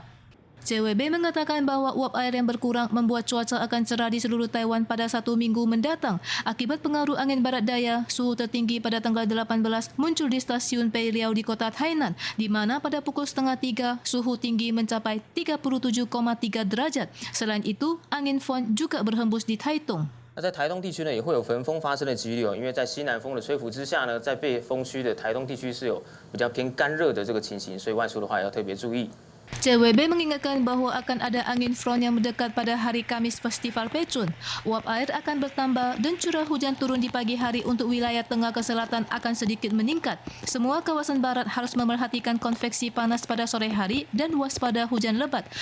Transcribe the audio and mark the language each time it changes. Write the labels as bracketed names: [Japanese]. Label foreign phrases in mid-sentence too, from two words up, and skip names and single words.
[Indonesian] CWB mengatakan bahwa uap air yang berkurang membuat cuaca akan cerah di seluruh Taiwan pada 1 minggu mendatang. Akibat pengaruh angin barat daya, suhu tertinggi pada tanggal 18 muncul di stasiun Peiliao di kota Tainan, di mana pada pukul setengah 3 suhu tinggi mencapai 37,3 derajat. Selain itu, angin Fon juga berhembus di Taitung. [Chinese] 那在台东地区呢，也会有焚风发生的几率哦，因为在西南风的吹拂之下呢，在被风区的台东地区是有比较偏干热的这个情形，所以外出的话要特别注意。 [Indonesian] CWB mengingatkan bahwa akan ada angin front yang mendekat pada hari Kamis Festival Pecun. Uap air akan bertambah dan curah hujan turun di pagi hari untuk wilayah tengah ke selatan akan sedikit meningkat. Semua kawasan barat harus memerhatikan konveksi panas pada sore hari dan waspada hujan lebat.